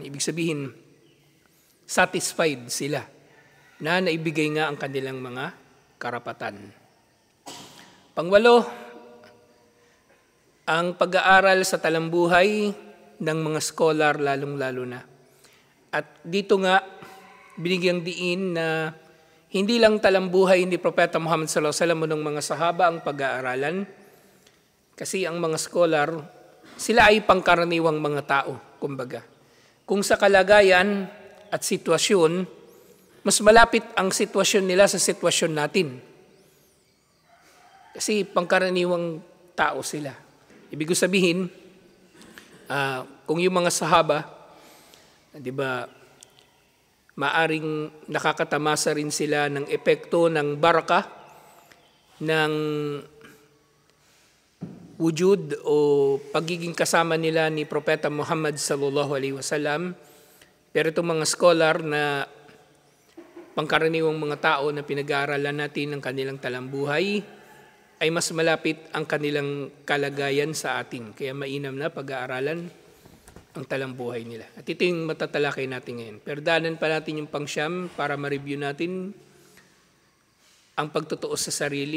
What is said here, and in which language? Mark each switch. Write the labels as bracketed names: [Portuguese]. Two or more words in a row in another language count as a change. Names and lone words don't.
[Filipino] Ibig sabihin, satisfied sila na naibigay nga ang kanilang mga karapatan. Pangwalo, ang pag-aaral sa talambuhay ng mga scholar lalong-lalo na. At dito nga, binigyang diin na hindi lang talambuhay ni Propeta Muhammad [Arabic] صلى الله عليه وسلم [Filipino] ng mga sahaba ang pag-aaralan. Kasi ang mga scholar, sila ay pangkaraniwang mga tao, kumbaga. Kung sa kalagayan at sitwasyon, mas malapit ang sitwasyon nila sa sitwasyon natin. Kasi pangkaraniwang tao sila. Ibig sabihin, kung yung mga sahaba, di ba, maaring nakakatamasa rin sila ng epekto ng baraka, ng wujud o pagiging kasama nila ni Propeta Muhammad [Arabic] صلى الله عليه وسلم. [Filipino] Pero itong mga scholar na pangkaraniwang mga tao na pinag-aaralan natin ng kanilang talambuhay, ay mas malapit ang kanilang kalagayan sa atin. Kaya mainam na pag-aaralan ang talambuhay nila. At ito yung matatalakay natin ngayon. Pero daanan pa natin yung pangsyam para ma-review natin ang pagtutuos sa sarili.